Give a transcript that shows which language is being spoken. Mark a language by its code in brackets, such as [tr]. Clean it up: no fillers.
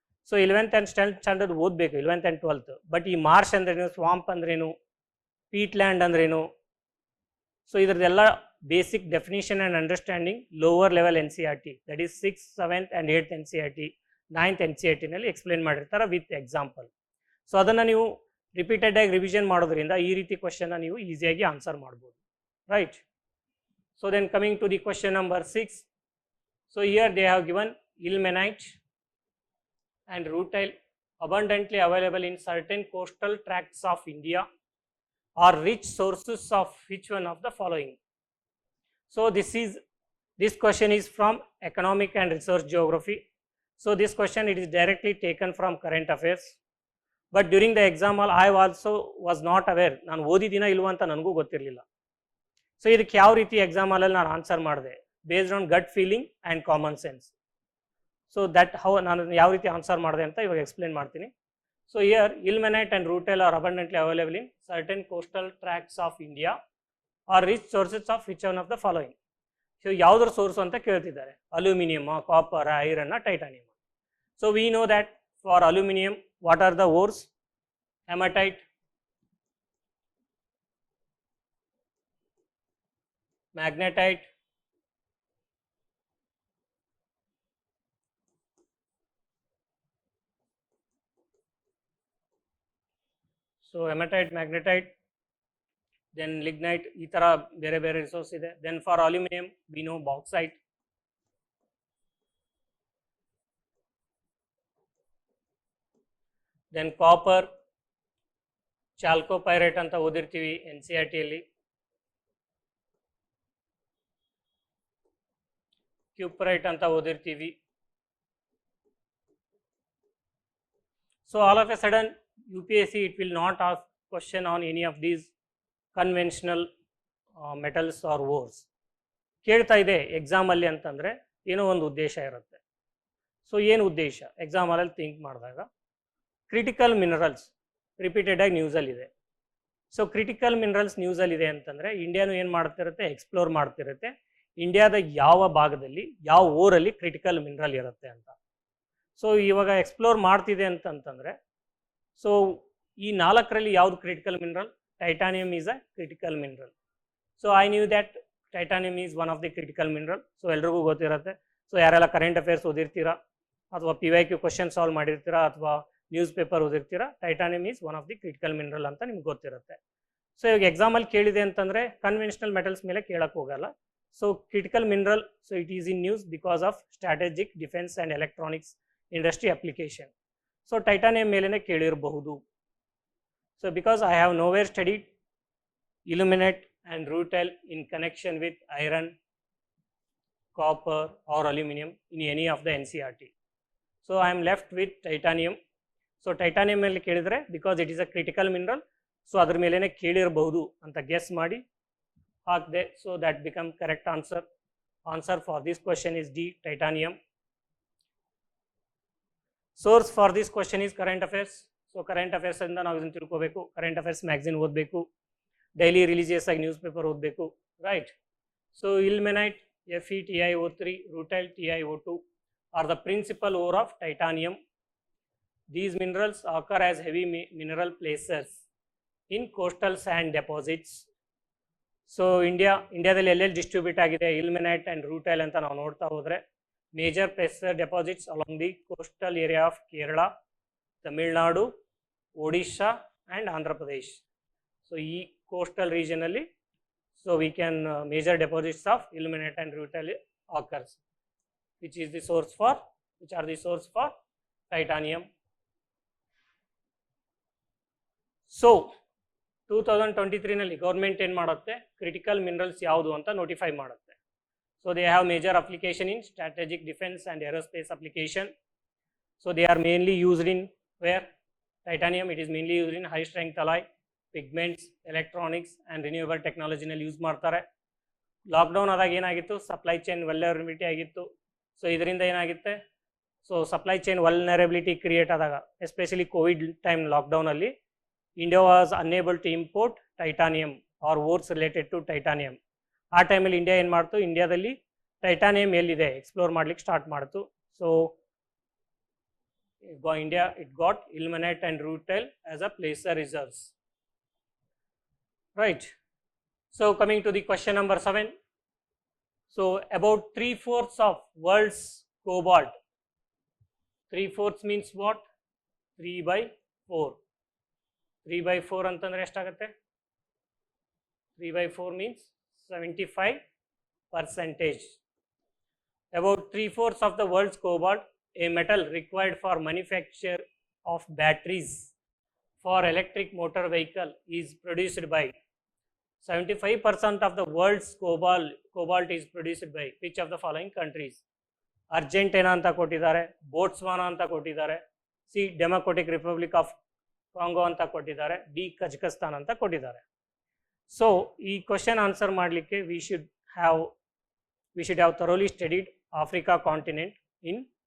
[kn] So 11th and 12th standard ಓದಬೇಕು, 11th and 12th. But ಈ Marsh ಅಂದ್ರೇನು, swamp ಅಂದ್ರೇನು, ಪೀಟ್ ಲ್ಯಾಂಡ್ ಅಂದ್ರೇನು, so ಇದ್ರದ್ದೆಲ್ಲ basic definition and understanding lower level NCERT, that is 6th, 7th and 8th NCERT, 9th NCERTನಲ್ಲಿ explain ಮಾಡಿರ್ತಾರೆ with example. So ಅದನ್ನು ನೀವು repeated ಆಗಿ revision ಮಾಡೋದ್ರಿಂದ ಈ ರೀತಿ ಕ್ವಶನ್ನ ನೀವು ಈಸಿಯಾಗಿ ಆನ್ಸರ್ ಮಾಡ್ಬೋದು, right. [en] So then coming to the question number 6. So here they have given ilmenite and rutile abundantly available in certain coastal tracts of India are rich sources of which one of the following? So this question is from economic and research geography. So this question, it is directly taken from current affairs. But during the exam I also was not aware, [kn] ನಾನು ಓದಿದ್ದೀನ ಇಲ್ವ ಅಂತ ನನಗೂ ಗೊತ್ತಿರಲಿಲ್ಲ. So ಇದಕ್ಕೆ ಯಾವ ರೀತಿ ಎಕ್ಸಾಮಲ್ಲಿ ನಾನು ಆನ್ಸರ್ ಮಾಡಿದೆ, [en] Based on gut feeling and common sense. [kn] So that how ನಾನು ಯಾವ ರೀತಿ ಆನ್ಸರ್ ಮಾಡಿದೆ ಅಂತ ಇವಾಗ ಎಕ್ಸ್ಪ್ಲೇನ್ ಮಾಡ್ತೀನಿ. [en] So here ilmenite and rutile are abundantly available in certain coastal tracts of India or rich sources of which one of the following. [kn] So ಯಾವುದ್ರ source ಅಂತ ಕೇಳ್ತಿದ್ದಾರೆ, aluminium, copper, iron, titanium. [en] So we know that for aluminium what are the ores? Hematite, magnetite, so hematite, magnetite, then lignite, [kn] ಈ ತರ ಬೇರೆ ಬೇರೆ resource ಇದೆ. [en] then for aluminium we know bauxite, [kn] then copper, ಚಾಲ್ಕೋಪೈರೇಟ್ ಅಂತ ಓದಿರ್ತೀವಿ NCERT ಅಲ್ಲಿ, ಕ್ಯೂಪರೈಟ್ ಅಂತ ಓದಿರ್ತೀವಿ. [en] So all of a sudden UPSC it will not ask question on any of these conventional metals or ores. [kn] ಕೇಳ್ತಾ ಇದೆ ಎಕ್ಸಾಮಲ್ಲಿ ಅಂತಂದರೆ ಏನೋ ಒಂದು ಉದ್ದೇಶ ಇರುತ್ತೆ. ಸೊ ಏನು ಉದ್ದೇಶ ಎಕ್ಸಾಮಲ್ಲಿ ಥಿಂಕ್ ಮಾಡಿದಾಗ, critical minerals ರಿಪೀಟೆಡಾಗಿ ನ್ಯೂಸಲ್ಲಿದೆ. So critical minerals ನ್ಯೂಸಲ್ಲಿದೆ ಅಂತಂದರೆ ಇಂಡಿಯಾನು ಏನು ಮಾಡ್ತಿರುತ್ತೆ, ಎಕ್ಸ್ಪ್ಲೋರ್ ಮಾಡ್ತಿರುತ್ತೆ ಇಂಡಿಯಾದ ಯಾವ ಭಾಗದಲ್ಲಿ ಯಾವ ಊರಲ್ಲಿ ಕ್ರಿಟಿಕಲ್ ಮಿನರಲ್ ಇರುತ್ತೆ ಅಂತ. ಸೊ ಇವಾಗ ಎಕ್ಸ್ಪ್ಲೋರ್ ಮಾಡ್ತಿದೆ ಅಂತಂತಂದರೆ, ಸೊ ಈ 4ರಲ್ಲಿ ಯಾವುದು critical mineral? [en] Titanium is a critical mineral. So I knew that titanium is one of the critical mineral. So [kn] ಎಲ್ರಿಗೂ ಗೊತ್ತಿರುತ್ತೆ. ಸೊ ಯಾರೆಲ್ಲ ಕರೆಂಟ್ ಅಫೇರ್ಸ್ ಓದಿರ್ತೀರಾ ಅಥವಾ PYQ ಕ್ವಶನ್ ಸಾಲ್ವ್ ಮಾಡಿರ್ತೀರಾ ಅಥವಾ news paper ಓದಿರ್ತೀರಾ, [en] titanium is one of the critical mineral [kn] ಅಂತ ನಿಮ್ಗೆ ಗೊತ್ತಿರುತ್ತೆ. So ಇವಾಗ ಎಕ್ಸಾಮಲ್ಲಿ ಕೇಳಿದೆ ಅಂತಂದರೆ ಕನ್ವೆನ್ಷನಲ್ ಮೆಟಲ್ಸ್ ಮೇಲೆ ಕೇಳಕ್ಕೆ ಹೋಗಲ್ಲ. [en] So critical mineral, so it is in news because of strategic defence and electronics industry application. [kn] So titanium ಮೇಲೇ ಕೇಳಿರಬಹುದು. [en] So because I have nowhere studied ilmenite and rutile in connection with iron, copper or aluminum in any of the NCERT. So I am left with titanium. [kn] So titanium ಮೇಲೆ ಕೇಳಿದರೆ [en] because it is a critical mineral, [kn] so ಅದ್ರ ಮೇಲೇ ಕೇಳಿರಬಹುದು ಅಂತ guess ಮಾಡಿ ಹಾಕಿದೆ. [en] So that become correct answer. Answer for this question is D, titanium. Source for this question is current affairs. So current ಅಫೇರ್ಸಿಂದ [kn] ನಾವು ಇದನ್ನು ತಿಳ್ಕೋಬೇಕು. ಕರೆಂಟ್ ಅಫೇರ್ಸ್ ಮ್ಯಾಗ್ಝಿನ್ ಓದಬೇಕು, ಡೈಲಿ ರಿಲೀಜಿಯಸ್ ಆಗಿ ನ್ಯೂಸ್ ಪೇಪರ್ ಓದಬೇಕು, right. [en] So ilmenite FeTiO3, rutile TiO2 are the principal ore of titanium. These minerals occur as heavy mineral placers in coastal sand deposits. [kn] So ಇಂಡಿಯಾದಲ್ಲಿ ಎಲ್ಲೆಲ್ಲಿ distribute ಆಗಿದೆ ilmenite and rutile ಅಂತ ನಾವು ನೋಡ್ತಾ ಹೋದರೆ, [en] Major placer deposits along the coastal area of Kerala, Tamil Nadu, Odisha and Andhra Pradesh. So ಈ coastal ರೀಜನಲ್ಲಿ so we can major deposits of ilmenite and rutile occurs, which are the source for titanium. [kn] So 2023ನಲ್ಲಿ government ಏನು ಮಾಡುತ್ತೆ, critical minerals ಯಾವುದು ಅಂತ notify ಮಾಡುತ್ತೆ. [en] So they have major application in strategic defence and aerospace application. So they are mainly used in where titanium it is mainly used in high strength alloy, pigments, electronics and renewable ಟೆಕ್ನಾಲಜಿನಲ್ಲಿ use ಮಾಡ್ತಾರೆ. [kn] Lockdown ಆದಾಗ ಏನಾಗಿತ್ತು, supply chain vulnerability ಆಗಿತ್ತು. So ಇದರಿಂದ ಏನಾಗುತ್ತೆ, so supply chain vulnerability create ಆದಾಗ, especially Covid time ಲಾಕ್ಡೌನಲ್ಲಿ [en] India was unable to import titanium or ores related to titanium. [kn] ಆ ಟೈಮಲ್ಲಿ India ಏನು ಮಾಡ್ತು, ಇಂಡಿಯಾದಲ್ಲಿ ಟೈಟಾನಿಯಮ್ ಎಲ್ಲಿದೆ ಎಕ್ಸ್ಪ್ಲೋರ್ ಮಾಡ್ಲಿಕ್ಕೆ ಸ್ಟಾರ್ಟ್ ಮಾಡ್ತು. [en] So India it got ilmenite and rutile as a placer reserves. Right. So coming to the question number 7. So about 3/4 of world's cobalt. 3/4 means what? 3/4. 3/4 [kn] ಅಂತಂದ್ರೆ ಎಷ್ಟಾಗುತ್ತೆ? [en] 3/4 means 75%. About 3/4 of the world's cobalt, a metal required for manufacture of batteries for electric motor vehicle, is produced by 75% of the world's cobalt is produced by which of the following countries? [kn] Argentina ಅಂತ ಕೊಟ್ಟಿದ್ದಾರೆ, Botswana ಅಂತ ಕೊಟ್ಟಿದ್ದಾರೆ, C democratic republic of Congo ಅಂತ ಕೊಟ್ಟಿದ್ದಾರೆ, D Kazakhstan ಅಂತ ಕೊಟ್ಟಿದ್ದಾರೆ. So ಈ question answer ಮಾಡಲಿಕ್ಕೆ [en] we should have thoroughly studied Africa continent in